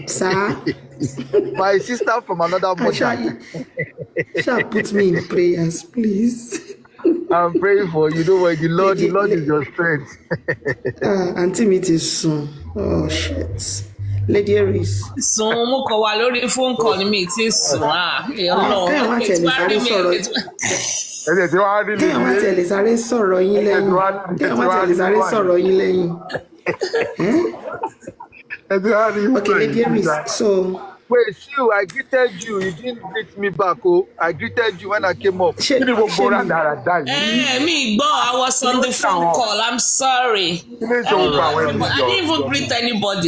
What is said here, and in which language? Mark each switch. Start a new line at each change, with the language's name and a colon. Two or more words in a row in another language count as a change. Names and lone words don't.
English: Sir. My sister from another mother. Shall put me in prayers, please. I'm praying for you. Don't worry, the Lord is your strength. Auntie meet is soon. Oh shit. Lady Aries.
Yoruba: So mo kọ wà lórí
English: phone call
Yoruba: mi ti sùn Kéèyàn má tẹ̀lé sáré sọ̀rọ̀ yín. Kéèyàn má tẹ̀lé sáré sọ̀rọ̀ yín lẹ́yìn. Kéèyàn má tẹ̀lé sáré sọ̀rọ̀ yín lẹ́yìn.
English: Okay, Lady Aries. So. Wait, Sue, I greeted you. You didn't greet me back. Oh, I greeted you when I came up. Me, I was on the phone call. I'm sorry. I didn't even greet anybody.